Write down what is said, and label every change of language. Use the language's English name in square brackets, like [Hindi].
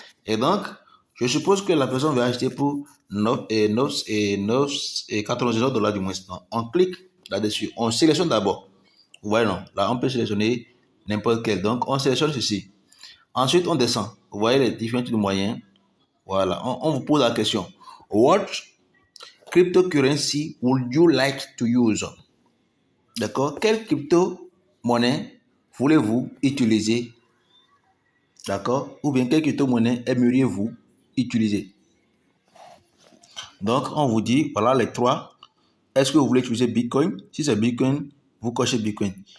[French] Et donc, je suppose que la personne va acheter pour 99 dollars du moins. Donc, on clique là-dessus. On sélectionne d'abord. Vous voyez, non? Là, on peut sélectionner n'importe quel. Donc, on sélectionne ceci. Ensuite, on descend. Vous voyez les différents types de moyens. Voilà. On vous pose la question. [English] What cryptocurrency would you like to use? [French] D'accord? Quelle crypto-monnaie voulez-vous utiliser? D'accord? Ou bien quelle crypto-monnaie aimeriez-vous utiliser? Donc, on vous dit, voilà les trois. Est-ce que vous voulez utiliser Bitcoin? Si c'est Bitcoin, vous cochez Bitcoin.